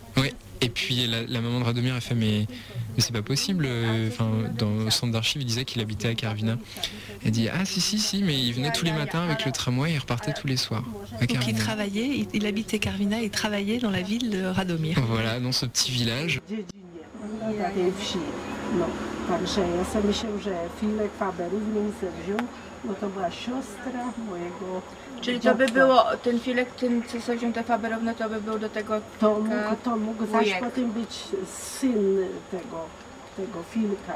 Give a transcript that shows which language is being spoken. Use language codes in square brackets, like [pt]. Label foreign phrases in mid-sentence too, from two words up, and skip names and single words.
[fr] Oui, et puis la maman de Radomir a fait mais c'est pas possible. Dans le centre d'archives, il disait qu'il habitait à Karviná. Elle dit: ah si, mais il venait tous les matins avec le tramway et il repartait tous les soirs à Karviná. Donc il travaillait, il habitait Karviná et travaillait dans la ville de Radomir. Voilà, dans ce petit village. [pl] Także ja sobie myślę, że Filek Faberów nim se wziął, bo to była siostra mojego. Czyli to by było, ten Filek, ten co sobie wziął te Faberowne, to by był do tego Filka. To mógł zaś potem być syn tego Filka.